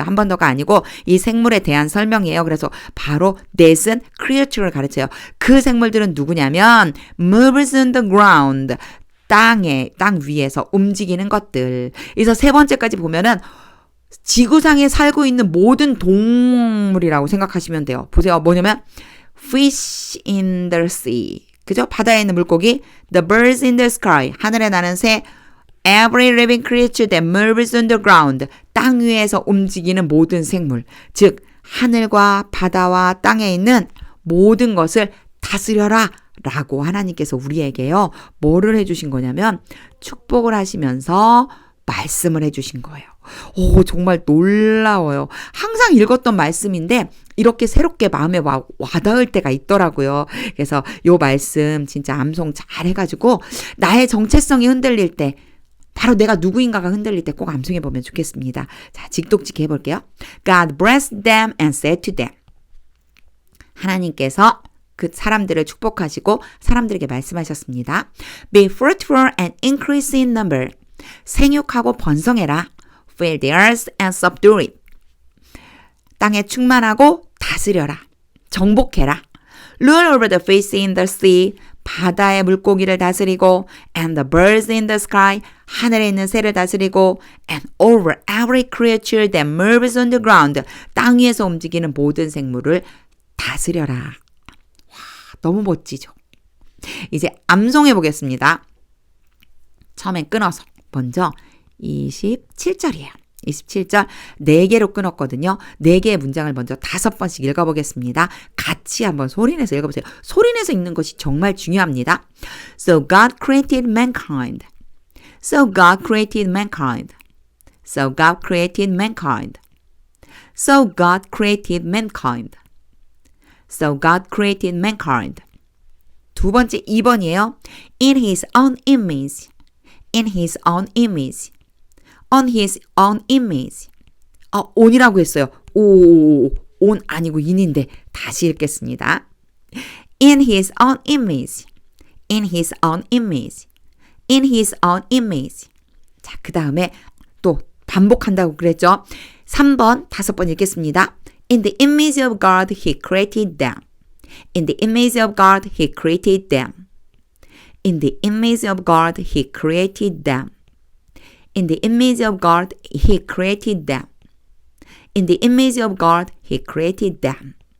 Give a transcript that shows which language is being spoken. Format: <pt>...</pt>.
<ko>한 번 더가 아니고 이 생물에 대한 설명이에요. 그래서 바로 that은 creature를 가르쳐요. 그 생물들은 누구냐면</ko> <en>moves on the ground</en> <ko>땅 위에서 움직이는 것들. 그래서 세 번째까지 보면은 지구상에 살고 있는 모든 동물이라고 생각하시면 돼요. 보세요. 뭐냐면</ko> <en>fish in the sea.</en> <ko>그죠? 바다에 있는 물고기.</ko> <en>The birds in the sky.</en> <ko>하늘에 나는 새.</ko> <en>Every living creature that moves on the ground.</en> <ko>땅 위에서 움직이는 모든 생물. 즉 하늘과 바다와 땅에 있는 모든 것을 다스려라. 라고 하나님께서 우리에게요. 뭐를 해주신 거냐면 축복을 하시면서 말씀을 해주신 거예요. 정말 놀라워요. 항상 읽었던 말씀인데 이렇게 새롭게 마음에 와닿을 때가 있더라고요. 그래서 요 말씀 진짜 암송 잘 해가지고 나의 정체성이 흔들릴 때 바로 내가 누구인가가 흔들릴 때 꼭 암송해보면 좋겠습니다. 자, 직독직 해볼게요.</ko> <en>God blessed them and said to them.</en> <ko>하나님께서 그 사람들을 축복하시고 사람들에게 말씀하셨습니다.</ko> <en>Be fruitful and increase in number.</en> <ko>생육하고 번성해라.</ko> <en>Fill the earth and subdue it.</en> <ko>땅에 충만하고 다스려라. 정복해라.</ko> <en>Rule over the fish in the sea.</en> <ko>바다의 물고기를 다스리고</ko> <en>and the birds in the sky.</en> <ko>하늘에 있는 새를 다스리고</ko> <en>and over every creature that moves on the ground.</en> <ko>땅 위에서 움직이는 모든 생물을 다스려라. 너무 멋지죠. 이제 암송해 보겠습니다. 처음엔 끊어서 먼저 27절이에요. 27절 4개로 끊었거든요. 4개의 문장을 먼저 5번씩 읽어보겠습니다. 같이 한번 소리내서 읽어보세요. 소리내서 읽는 것이 정말 중요합니다.</ko> <en>So God created mankind. So God created mankind. So God created mankind. So God created mankind. So God created mankind.</en> <ko>두 번째 2번이에요.</ko> <en>In his own image. In his own image. On his own image.</en> <ko>on이라고 했어요. on 아니고 in인데 다시 읽겠습니다.</ko> <en>In his own image. In his own image. In his own image.</en> <ko>자, 그 다음에 또 반복한다고 그랬죠. 3번 5번 읽겠습니다.</ko> <en>In the image of God he created them. In the image of God he created them. In the image of God he created them. In the image of God he created them. In the image of God he created them.</en>